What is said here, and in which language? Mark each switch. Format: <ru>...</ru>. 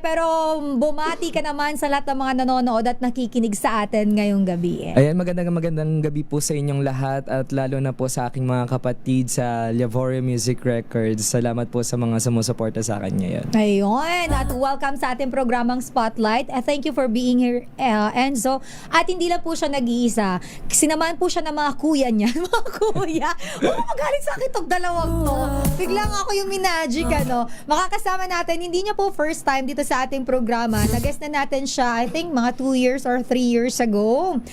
<tl>Pero bumati ka naman sa lahat ng mga nanonood at nakikinig sa atin ngayong gabi. Ayan, magandang gabi po sa inyong lahat at lalo na po sa aking mga kapatid sa Liavore Music Records. Salamat po sa mga sumusuporta sa akin ngayon. Ayun. At welcome sa ating programang Spotlight.</tl> <en>Thank you for being here, Enzo.</en> <tl>At hindi lang po siya nag-iisa. Sinamahan po siya ng mga kuya niya. Mga kuya. Magaling sa akin itong dalawang to. Biglang ako yung minagic, Makakasama natin. Hindi niya po first time dito sa ating programa. Nag-guest na natin siya,</tl> <en>I think,</en> <tl>mga</tl> <en>2 years or 3 years ago.</en>